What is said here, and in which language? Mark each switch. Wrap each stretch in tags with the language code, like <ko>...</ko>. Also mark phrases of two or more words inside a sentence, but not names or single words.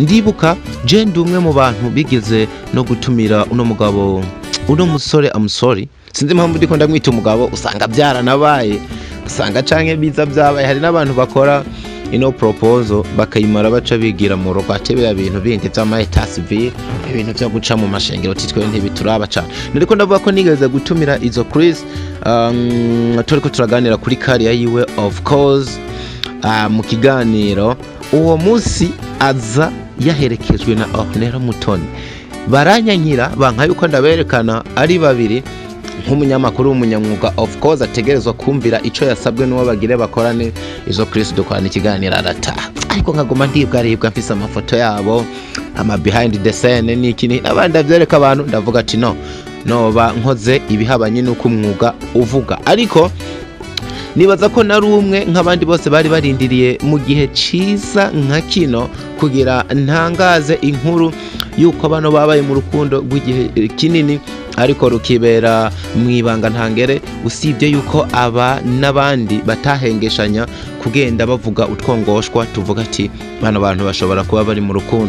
<rn>Ndibuka je ndi umwe mu bantu bigeze no gutumira uno mugabo, uno musore amusori, sinzi impamvu ndiko ndamwita umugabo, usanga byaranabaye, usanga canke biza byabaye. Hari n'abantu bakora ino proposal bakayimara baca bigira mu rugo, atebera ibintu bindi vy'amaeta civil, ibintu vyo guca mu mashengero titwe ntibituraba cyane. Nariko ndavuga ko nigeze gutumira Izo Chris, turiko turaganira kuri career yiwe</rn> <en>of course.</en> <rn>Mu kiganiro uwo munsi aza yaherekejwe na Ornella Mutoni, baranyankira banka yuko ndaberekana ari babiri, nk'umunyamakuru w'umunyamwuga</rn> <en>of course</en> <rn>ategerezwa kumvira ico yasabwe n'uwo bagire bakorane. Izo Chris dukorana ikiganiro arataha, ariko nkaguma ndibwa mfise amafoto yabo, ama</rn> <en>behind the scene</en> <rn>n'ikini abandi avyereka abantu, ndavuga ati noba nkoze ibihabanye n'uko umwuga uvuga. Ariko nibaza ko nari umwe nk'abandi bose bari barindiriye mu gihe ciza nka kino kugira ntangaze inkuru yuko abantu babaye mu rukundo rw'igihe kinini, ariko rukibera mwibanga ntangere, usibye yuko aba n'abandi batahengeshanya kugenda bavuga utwongoshwa tuvuga ati bano bantu bashobora kuba bari mu rukundo.</rn>